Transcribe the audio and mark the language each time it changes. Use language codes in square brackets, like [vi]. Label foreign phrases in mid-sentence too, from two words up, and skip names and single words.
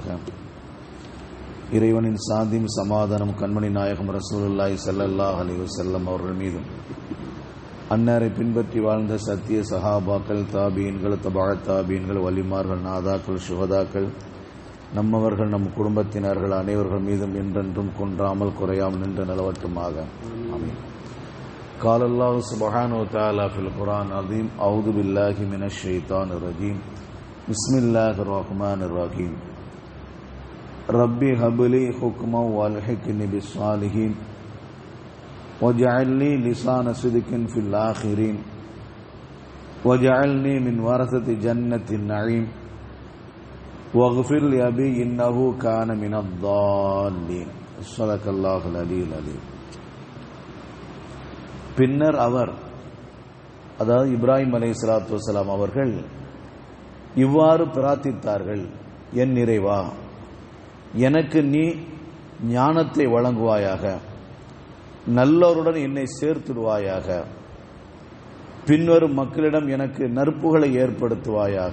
[ta] இறைவனின் சாந்தியும் சமாதானம் கண்மணி நாயகம் [ar] رسول الله صلى الله عليه وسلم [ta] அவர்கள் மீதும், அன்னாரை பின்பற்றி வாழ்ந்த சத்திய சஹாபாக்கள், தாபீன்கள், தபஅ தாபீன்கள், வலிமார்கள், நாதாக்கள், சுஹதாக்கள், நம்மவர்கள், நம் குடும்பத்தினர்கள் அனைவர்கள் மீதும் என்றென்றும் குன்றாமல் குறையாமல் நின்று நிலவட்டுமாக. ஆமீன். [ar] قال الله سبحانه وتعالى في القرآن العظيم: أعوذ بالله من الشيطان الرجيم. بسم الله الرحمن الرحيم. ربي هب لي حكما والحقني بالصالحين واجعل لي لسان صدق في الآخرين واجعلني من ورثة جنة النعيم واغفر لأبي إنه كان من الضالين. صدق الله العلي العظيم. [ta] பின்னர் அவர், அதாவது இப்ராஹிம் [ar] عليه الصلاة والسلام [ta] அவர்கள் இவ்வாறு பிரார்த்தித்தார்கள்: என் இறைவா, எனக்கு நீ ஞானத்தை வழங்குவாயாக, நல்லோருடன் என்னை சேர்த்துடுவாயாக, பின்வரும் மக்களிடம் எனக்கு நற்புகழை ஏற்படுத்துவாயாக,